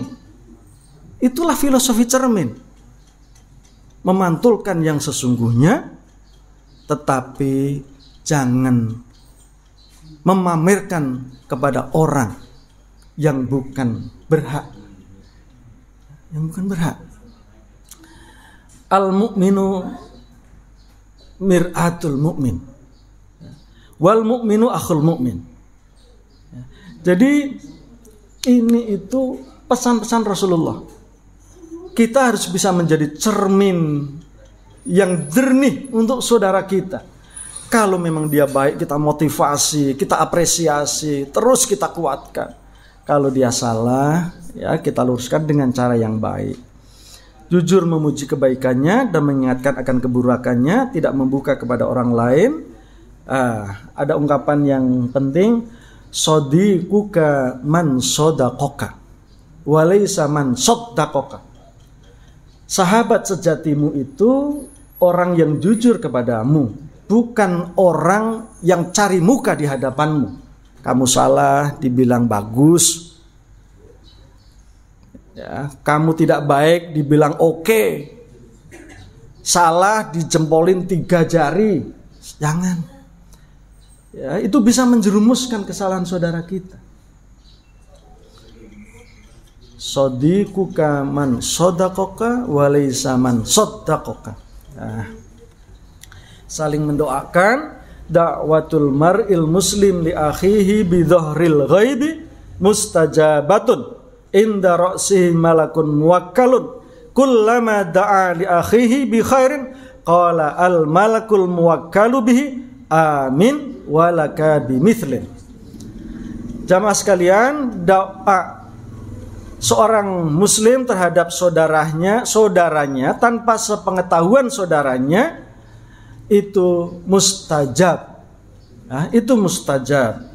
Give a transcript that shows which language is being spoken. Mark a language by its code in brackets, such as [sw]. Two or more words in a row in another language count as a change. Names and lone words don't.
[id] Itulah filosofi cermin. Memantulkan yang sesungguhnya, tetapi jangan memamerkan kepada orang yang bukan berhak. Yang bukan berhak. [ar] المؤمن مرآة المؤمن. والمؤمن أخو المؤمن. [id] Jadi ini itu pesan-pesan Rasulullah. Kita harus bisa menjadi cermin yang jernih untuk saudara kita. Kalau memang dia baik, kita motivasi, kita apresiasi, terus kita kuatkan. Kalau dia salah, ya kita luruskan dengan cara yang baik. Jujur memuji kebaikannya dan mengingatkan akan keburukannya, tidak membuka kepada orang lain. Ada ungkapan yang penting, [ar] صديقك من صدقك، وليس من صدّقك. [id] Sahabat sejatimu itu orang yang jujur kepadamu, bukan orang yang cari muka di hadapanmu. Kamu salah, dibilang bagus. Ya, kamu tidak baik, dibilang oke. Salah, dijempolin 3 jari. Jangan. Ya, itu bisa menjerumuskan kesalahan saudara kita. [ar] صديقك من صدقك وليس من صدّقك. [id] Saling mendoakan. [ar] دعوة المرء المسلم لأخيه بظهر الغيب مستجابة عند رأسه ملك موكل كلما دعا لأخيه بخير قال الملك الموكل به آمين ولك بمثل. [id] Jamaah sekalian, doa seorang muslim terhadap saudaranya tanpa sepengetahuan saudaranya itu mustajab. Nah, itu mustajab.